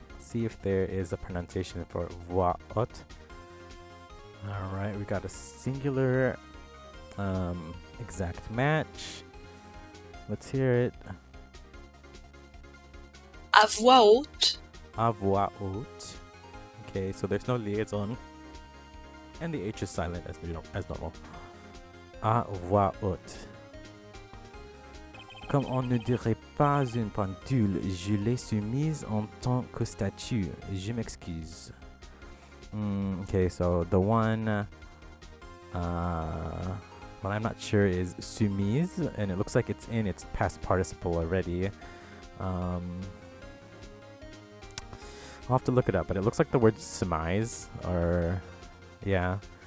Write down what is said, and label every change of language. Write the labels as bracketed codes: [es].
[en] see if there is a pronunciation for [fr] voix haute. [en] All right, we got a singular exact match. Let's hear it. [fr] À voix haute. À voix haute. [en] Okay, so there's no liaison. And the H is silent as normal. [fr] À voix haute. Comme on ne dirait pas une pendule, je l'ai soumise en tant que statue. Je m'excuse. [en] Okay, so the one, what I'm not sure is soumise, and it looks like it's in its past participle already. I'll have to look it up, but it looks like the word surmise, or yeah.